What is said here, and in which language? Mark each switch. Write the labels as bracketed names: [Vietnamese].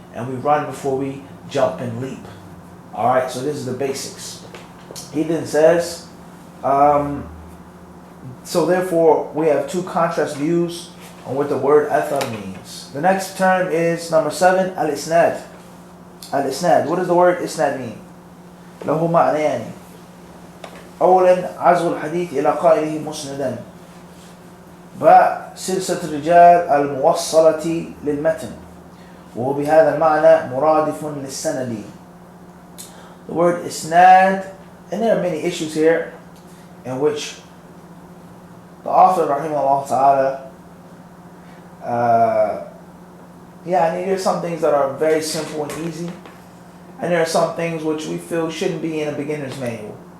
[English] And we run before we jump and leap. Alright, so this is the basics. He then says, so therefore we have two contrast views on what the word athar means. The next term is number 7, al-isnad. Al-isnad. What does the word isnad mean? [Arabic] له معنيان. أولا عزو الحديث إلى قائله مسندا. سلسلة الرجال الموصلة للمتن. وهو بهذا المعنى مرادف للسند. [English] The word isnad, and there are many issues here in which the author rahimahullah ta'ala there are some things that are very simple and easy, and there are some things which we feel shouldn't be in a beginner's manual.